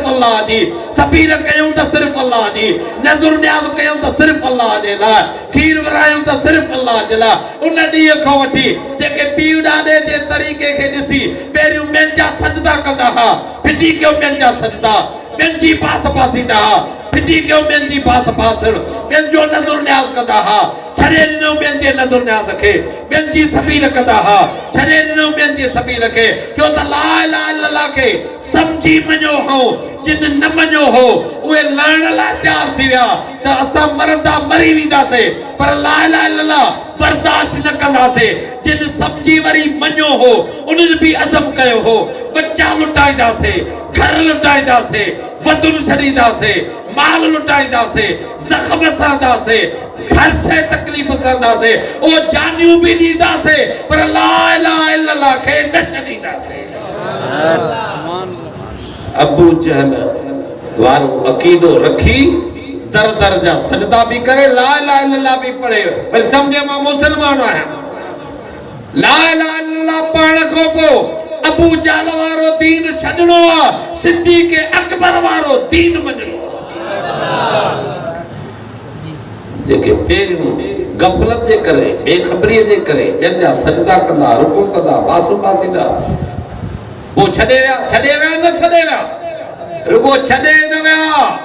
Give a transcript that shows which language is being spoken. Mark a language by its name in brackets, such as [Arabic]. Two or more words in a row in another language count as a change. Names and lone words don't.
[Sindhi] अल्लाह जी सबीर कयूं त सिर्फ़ अल्लाह जी नज़र न्याज़ कयूं त सिर्फ़ अल्लाह जे लाइ खीर विरायूं त सिर्फ़ अल्लाह जे लाइ उन ॾींहं खां वठी जेके पीउ ॾाॾे जे तरीक़े खे ॾिसी पहिरियों ॿियनि जा सजदा कंदा हुआ फिटी कयो ॿियनि जा सजदा ॿियनि जी पास पासींदा हुआ फिटी कयो ॿियनि जी पास पासण ॿियनि जो नज़र न्याज़ कंदा हुआ छॾे ॾिनो ॿियनि जे नज़र न्याज़ खे ॿियनि जी सबील कंदा हुआ छॾे ॾिनो ॿियनि जे सबील खे छो त ला [Arabic] إله إلا الله [Sindhi] खे समझी मञो हो जिन न मञो हो उहे लड़ण लाइ तयार थी विया त असां मरंदा मरी वेंदासीं पर [Arabic] لا إله إلا الله [Sindhi] बर्दाश्त न कंदासीं जिन समझी वरी मञो हो उन्हनि बि अज़म कयो हो बच्चा लुटाईंदासीं घर लुटाईंदासीं वतन छॾींदासीं माल लुटाईंदासीं ज़ख़्म सहंदासीं हर शइ तकलीफ़ सहंदासीं ओ जानियूं बि ॾींदासीं पर [Arabic] لا إله إلا الله [Sindhi] खे न छॾींदासीं अबू जहल वारो अक़ीदो रखी दर दर जा सजदा भी करे [Arabic] لا إله إلا الله [Sindhi] भी पढ़े पर समझे मां मुसलमान आहियां [Arabic] لا إله إلا الله [Sindhi] पढ़ण खां पोइ अबू जहल वारो दीन छॾणो आहे सिद्दीक़ अकबर वारो दीन मञणो जेके पहिरियों गफ़लत जे करे बेख़बरीअ जे करे ॿियनि जा सजदा कंदा रुकू कंदा बासू पासींदा पोइ छॾे विया न छॾे विया रुगो छॾे न विया